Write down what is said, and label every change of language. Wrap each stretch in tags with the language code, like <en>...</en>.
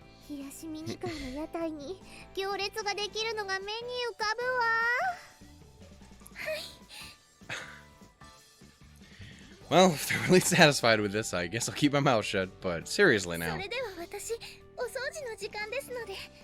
<ja>冷やしミニカーの屋台に行列ができるのが目に浮かぶわ。はい。</ja> <en>Well, if they're really satisfied with this, I guess I'll keep my mouth shut, but seriously now.</en> <ja>それでは私、お掃除の時間ですので。</ja>